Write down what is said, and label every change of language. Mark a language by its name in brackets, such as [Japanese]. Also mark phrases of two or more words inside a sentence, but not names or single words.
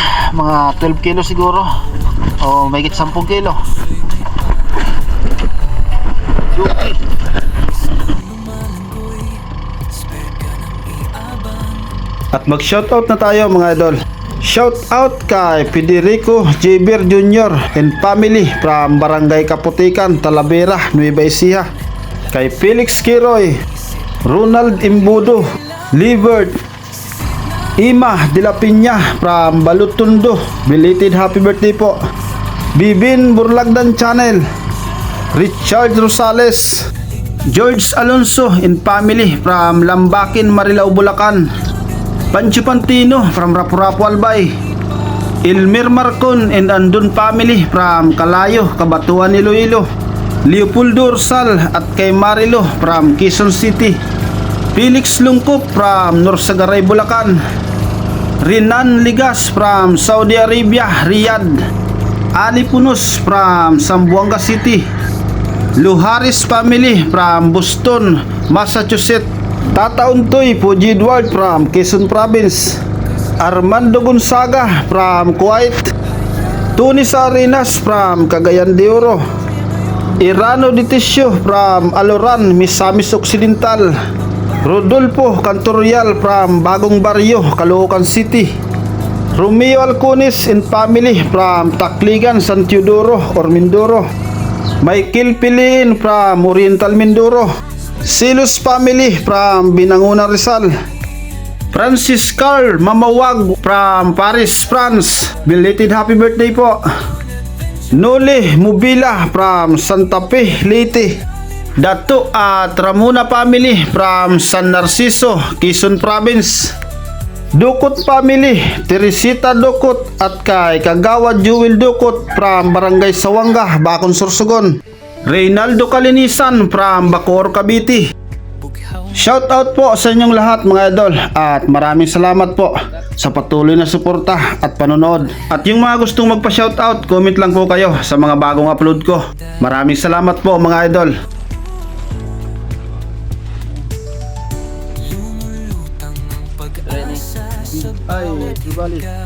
[Filipino] Mga 12 kilo siguro. O mahigit 10 kilo. Okay. At mag-shoutout na tayo mga idol. Shoutout kay Federico Javier Jr. [English] and family from [Filipino] Barangay Kaputikan, Talavera, Nueva Ecija. Kay Felix Kiroy, Ronald Imbudo, Libert, Ima de la Piña from Balutundo. [English] Belated happy birthday [Filipino] po. Bibin Burlagdan Channel, Richard Rosales, George Alonso [English] and family from [Filipino] Lambakin, Marilao, Bulacan. Pancho Pantino from Rapu-Rapu, Albay. Elmer Marcon and Andon family from Kalayo, Cabatuan, Iloilo. Leopoldo Ursal at kay Marilo from Quezon City. Felix Lungkop from Norsagaray, Bulacan. Renan Ligas from Saudi Arabia, Riyadh. Ali Punos from Zamboanga City. Luharis family from Boston, Massachusetts. Tata Untoy Puji Edward from Quezon Province. Armando Gonzaga from Kuwait. Tunis Arenas from Cagayan de Oro. Irano Ditisio from Aloran, Misamis Occidental. Rodolfo Cantorial from Bagong Barrio, Caloocan City. Romeo Alcones [English] and family from [Filipino] Tacligan, San Teodoro or Mindoro. Michael Pilin from Oriental Mindoro. Silos family from Binanguna, Rizal. Francis Carl Mamawag from Paris, France. [English] Belated happy birthday [Filipino] po. Nole Mubila from Santa Fe, Leyte. Dato at Ramona family from San Narciso, Quezon Province. Dukot family, Teresita Dukot at kay Kagawa Jewel Dukot from Barangay Sawanga, Bacon, Sorsogon. Reynaldo Kalinisan from Bacoor, Cavite. Shout out po sa inyong lahat mga idol at maraming salamat po sa patuloy na suporta at panonood. At yung mga gustong magpa-shout out, comment lang po kayo sa mga bagong upload ko. Maraming salamat po mga idol. Ay, dibali.